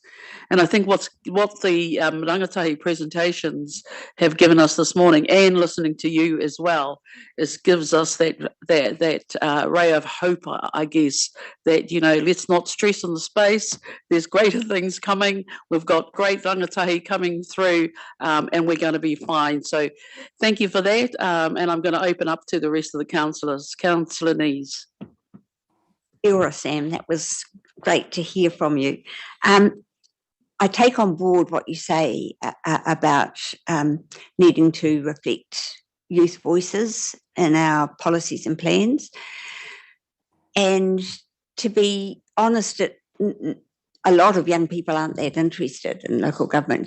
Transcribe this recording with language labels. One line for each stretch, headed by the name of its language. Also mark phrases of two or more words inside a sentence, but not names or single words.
English: And I think what the rangatahi presentations have given us this morning, and listening to you as well, gives us that ray of hope, I guess, that, you know, let's not stress on the space. There's greater things coming. We've got great rangatahi coming through, and we're going to be fine. So thank you for that. And I'm going to open up to the rest of the councillors. Councillor Nees.
Māori: Kia ora, Sam.
English: That was great to hear from you. I take on board what you say about needing to reflect youth voices in our policies and plans. And to be honest, a lot of young people aren't that interested in local government.